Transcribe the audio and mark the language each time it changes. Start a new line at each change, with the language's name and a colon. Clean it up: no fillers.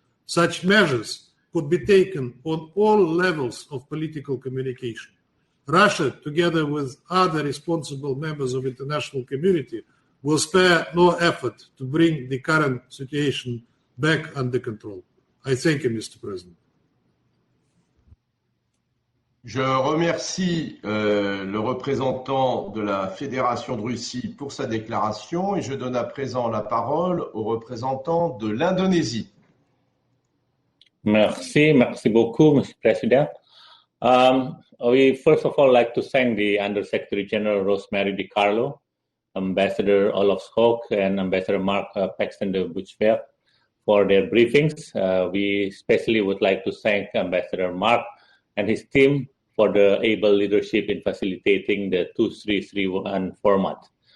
English: Such measures could be taken on all levels of political communication. Russia, together with other responsible members of the international community, will spare no effort to bring the current situation back under control. I thank you, Mr. President.
French: Je remercie le représentant de la Fédération de Russie pour sa déclaration et je donne à présent la parole au représentant de l'Indonésie. Merci beaucoup,
English: Mr. President. We first of all like to thank the Undersecretary General Rosemary DiCarlo, Ambassador Olof Skog, and Ambassador Mark Paxton de Buchwerk for their briefings. We especially would like to thank Ambassador Mark and his team for the able leadership in facilitating the 2331 format.